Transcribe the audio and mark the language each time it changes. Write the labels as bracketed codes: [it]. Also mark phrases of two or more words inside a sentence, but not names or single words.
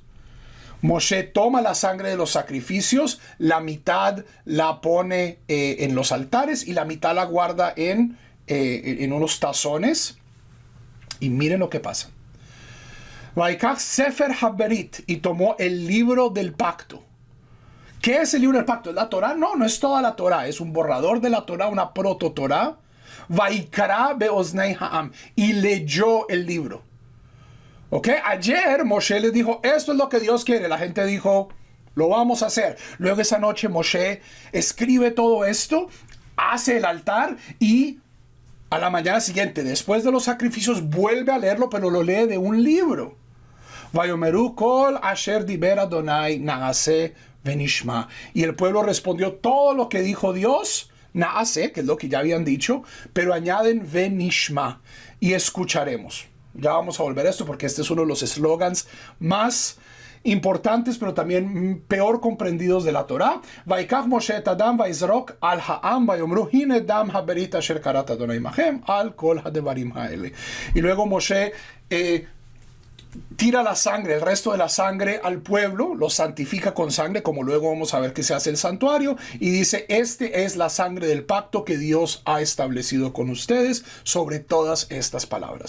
[es] Moshe toma la sangre de los sacrificios, la mitad la pone en los altares y la mitad la guarda en unos tazones. Y miren lo que pasa. [he] ויקח ספר הברית, [es] y tomó el libro del pacto. ¿Qué es el libro del pacto? ¿Es la Torá? No, no es toda la Torá. Es un borrador de la Torá, una proto-Torá. [he] ויקרא באזני העם, [es] y leyó el libro. ¿Ok? Ayer Moshe les dijo, esto es lo que Dios quiere. La gente dijo, lo vamos a hacer. Luego esa noche Moshe escribe todo esto, hace el altar y a la mañana siguiente, después de los sacrificios, vuelve a leerlo, pero lo lee de un libro. [he] ויאמרו כל אשר דבר אדני נעשה ונשמע. [es] Y el pueblo respondió todo lo que dijo Dios, naase, que es lo que ya habían dicho, pero añaden venishma, y escucharemos. Ya vamos a volver a esto porque este es uno de los eslogans más importantes, pero también peor comprendidos de la Torá. [he] ויקח משה את אדם ויזרק על העם ויאמרו הנה דם הברית אשר כרת אדני עמכם על כל הדברים האלה. [es] Y luego Moshe tira la sangre, el resto de la sangre al pueblo, lo santifica con sangre, como luego vamos a ver que se hace el santuario, y dice, este es la sangre del pacto que Dios ha establecido con ustedes sobre todas estas palabras.